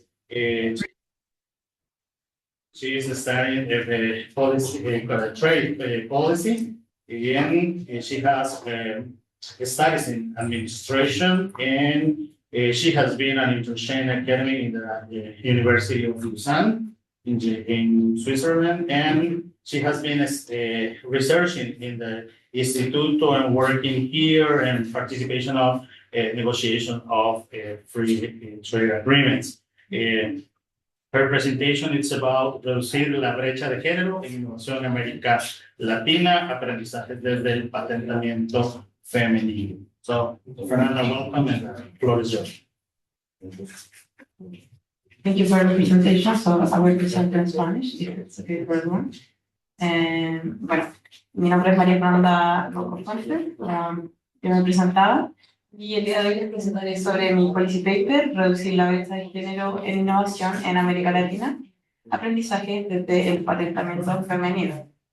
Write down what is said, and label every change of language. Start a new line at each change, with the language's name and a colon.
English: She is studying the policy, trade policy, and she has studies in administration, and she has been an internship academy in the University of Lausanne in Switzerland, and she has been researching in the Instituto and working here and participation of negotiation of free trade agreements. Her presentation is about
Spanish: reducir la brecha de género en innovación en América Latina, aprendizaje desde el patentamiento femenino.
English: So, Fernanda, welcome, and the floor is yours. Thank you for the presentation. So I will present in Spanish, if it's okay for everyone.
Spanish: Bueno, mi nombre es María Fernanda Rojo-Fuente, yo me presentaba, y el día de hoy les presentaré sobre mi policy paper, reducir la brecha de género en innovación en América Latina, aprendizaje desde el patentamiento femenino.